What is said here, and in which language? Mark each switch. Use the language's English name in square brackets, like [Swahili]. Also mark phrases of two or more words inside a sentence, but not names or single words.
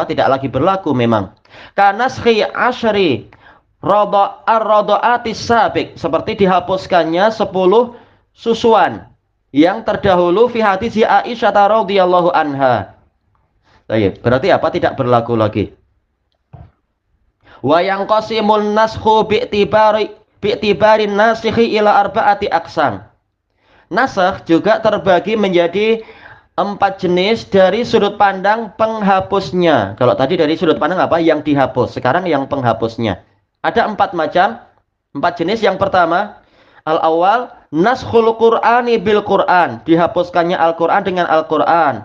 [Indonesian] Tidak lagi berlaku memang. [Arabic] كنسخ عشر الرضعات السابق, [Indonesian] seperti dihapuskannya 10 susuan yang terdahulu fi hadis Aisyah [Arabic] رضي الله عنها. [Indonesian] Baik, berarti apa? Tidak berlaku lagi. [Arabic] وينقسم النسخ باعتبار الناسخ إلى أربعة أقسام. [Indonesian] Nasakh juga terbagi menjadi 4 jenis dari sudut pandang penghapusnya. Kalau tadi dari sudut pandang apa? Yang dihapus. Sekarang yang penghapusnya. Ada 4 macam, 4 jenis. Yang pertama, [Arabic] الأول نسخ القرآن بالقرآن, [Indonesian] dihapuskannya Al-Qur'an dengan Al-Qur'an.